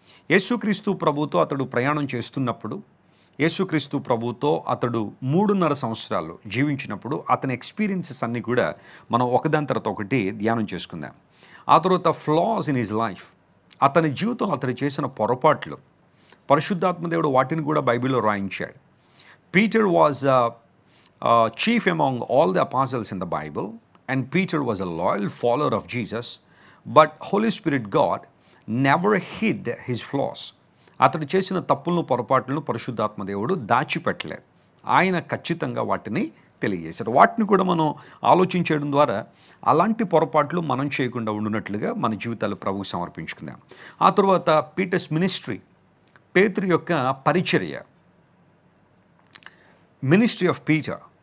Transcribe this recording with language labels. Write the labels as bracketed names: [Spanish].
[Telugu] యేసుక్రీస్తు ప్రభుతో అతడు ప్రయాణం చేస్తున్నప్పుడు, యేసుక్రీస్తు ప్రభుతో అతడు 3.5 సంవత్సరాలు జీవించినప్పుడు అతని ఎక్స్పీరియన్సెస్ అన్నీ కూడా మనం ఒకదాని తర్వాత ఒకటి ధ్యానం చేసుకుందాం. ఆ తర్వాత [English] Flaws in his life. [Telugu] అతని జీవితంలో అతడు చేసిన పొరపాట్లు, పరిశుద్ధాత్మదేవుడు వాటిని కూడా బైబిల్లో రాయించాడు. [English] Peter was chief among all the apostles in the Bible, and Peter was a loyal follower of Jesus, but Holy Spirit God never hid his flaws. [Telugu] అతడు చేసిన తప్పులను, పొరపాట్లను పరిశుద్ధాత్మ దేవుడు దాచిపెట్టలేదు. ఆయన ఖచ్చితంగా వాటిని తెలియజేశాడు. వాటిని కూడా మనం ఆలోచించడం ద్వారా అలాంటి పొరపాట్లు మనం చేయకుండా ఉండునట్లుగా మన జీవితాలు ప్రభువుకు సమర్పించుకుందాం. ఆ తర్వాత [English] Peter's ministry, [Telugu] పేతురు యొక్క పరిచర్య, [English] Ministry of Peter.